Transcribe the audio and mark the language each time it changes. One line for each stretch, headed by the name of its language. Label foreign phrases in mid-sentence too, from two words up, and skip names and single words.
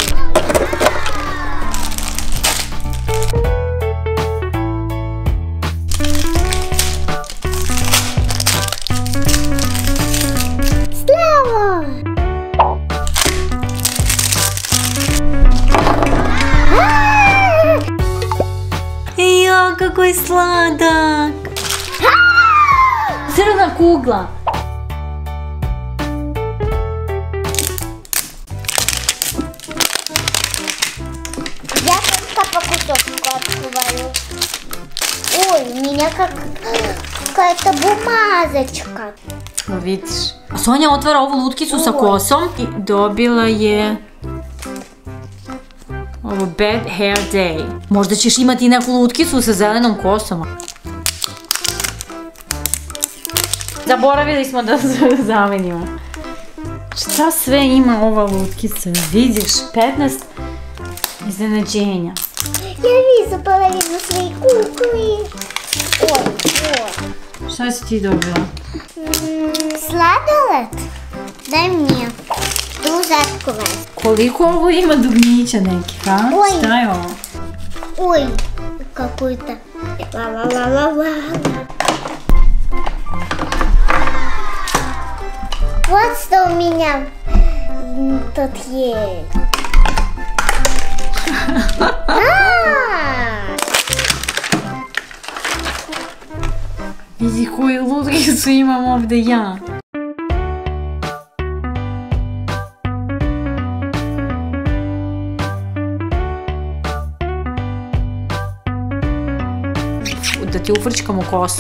Serbian: Slavo! Jo, kako je sladak! Crna kugla!
Russian: Я только по кусочку открываю. Ой, у меня какая-то бумазочка.
Serbian: Vidiš. A Sonja otvara ovu lutkicu sa kosom i dobila je ovo Bad Hair Day. Možda ćeš imati neku lutkicu sa zelenom kosom. Zaboravili smo da zamenimo. Šta sve ima ova lutkica? Vidiš, 15 iznenađenja.
Russian: Я вижу половину своей куклы. Ой,
Serbian: Šta si ti dobila?
Russian: Сладолет? Дай мне. Дуже открывай.
Serbian: Koliko ovo ima dugmića nekih, a? Oj. Šta je ovo?
Russian: Ой, какой-то. Ла-ла-ла-ла-ла. Вот что у меня тут есть.
Serbian: Vidi koju lutkicu imam ovdje ja. Da ti ufrčkamo kosu.